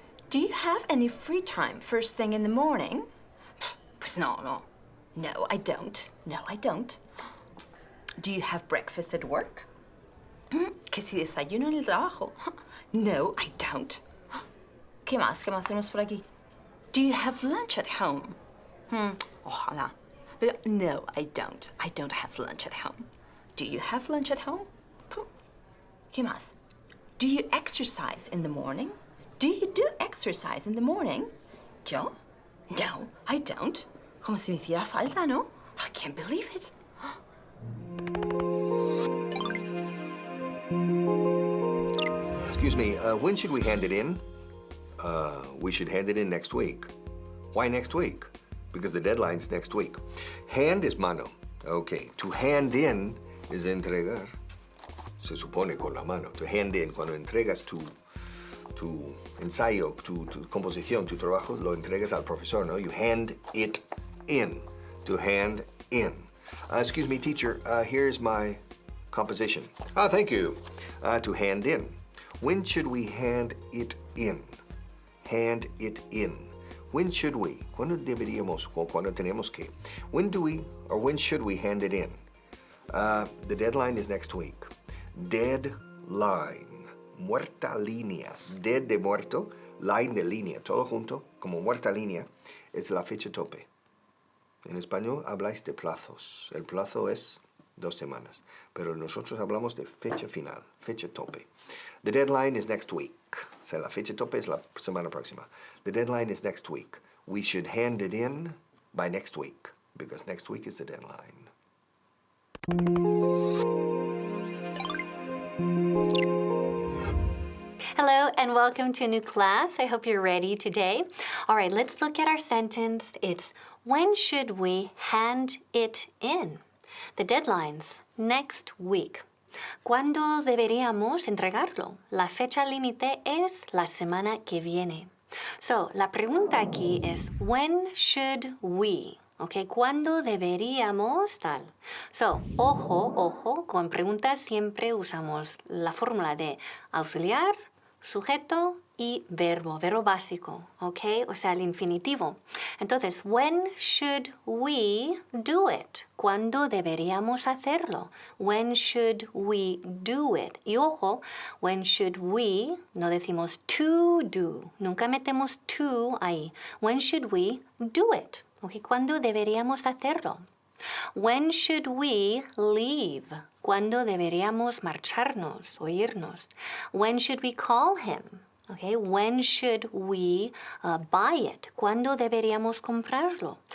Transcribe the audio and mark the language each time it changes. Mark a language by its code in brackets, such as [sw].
[en] Do you have any free time first thing in the morning? [es] Pues no. [en] No, I don't. No, I don't. Do you have breakfast at work? [es] Que si desayuno en el trabajo. [en] No, I don't. [es] ¿Qué más tenemos por aquí? [en] Do you have lunch at home? [es] Ojalá. Pero [en] no, I don't. I don't have lunch at home. Do you have lunch at home? [es] ¿Qué más? [en] Do you exercise in the morning? Do you do exercise in the morning? ¿Yo? No, I don't. [es] Como si me hiciera falta, ¿no? [en] I can't believe it. Excuse me, when should we hand it in? We should hand it in next week. Why next week? Because the deadline's next week. Hand is mano. Okay, to hand in is entregar. [es] Se supone con la mano. To hand in, cuando entregas tu ensayo, tu composición, tu trabajo, lo entregas al profesor, ¿no? [en] You hand it in. To hand in. Excuse me, teacher, here's my composition. Thank you. To hand in. When should we hand it in? Hand it in. When should we? [es] ¿Cuándo deberíamos o cuándo tenemos que? [en] When do we or when should we hand it in? The deadline is next week. [es] Deadline. Muerta línea. Dead de muerto, line de línea. Todo junto, como muerta línea, es la fecha tope. En español habláis de plazos. El plazo es 2 semanas. Pero nosotros hablamos de fecha final, fecha tope. [en] The deadline is next week. [es] O sea, la fecha tope es la semana próxima. [en] The deadline is next week. We should hand it in by next week, because next week is the deadline. Hello and welcome to a new class. I hope you're ready today. All right, let's look at our sentence. It's when should we hand it in? The deadline's next week. [es] ¿Cuándo deberíamos entregarlo? La fecha límite es la semana que viene. So, la pregunta aquí es [en] when should we? [es] Okay, ¿cuándo deberíamos tal? So, ojo, con preguntas siempre usamos la fórmula de auxiliar, sujeto y verbo básico, ¿ok? O sea, el infinitivo. Entonces, [en] when should we do it? [es] ¿Cuándo deberíamos hacerlo? [en] When should we do it? [es] Y ojo, [en] when should we, [es] no decimos [en] to do. [es] Nunca metemos [en] to ahí. When should we do it? ¿Ok? [es] ¿Cuándo deberíamos hacerlo? [en] When should we leave? [es] ¿Cuándo deberíamos marcharnos o irnos? [en] When should we call him? Okay, when should we buy it? [es] ¿Cuándo deberíamos comprarlo?